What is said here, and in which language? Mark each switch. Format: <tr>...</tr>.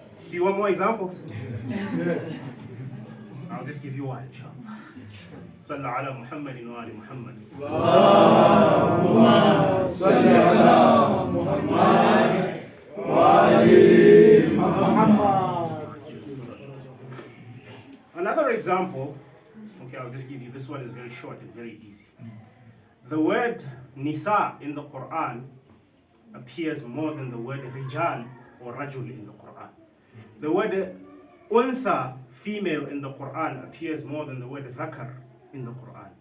<en>Do you want more examples? I'll just give you one, inshallah.</en> <ar>صلى على محمد وآل محمد. اللهم صل على محمد وآل محمد.</ar> <en>Another example, okay, I'll just give you, this one is very short and very easy. The word Nisa in the Quran appears more than the word Rijal or Rajul in the Quran. The word Untha, female, in the Quran appears more than the word Dhakar in the Quran.</en>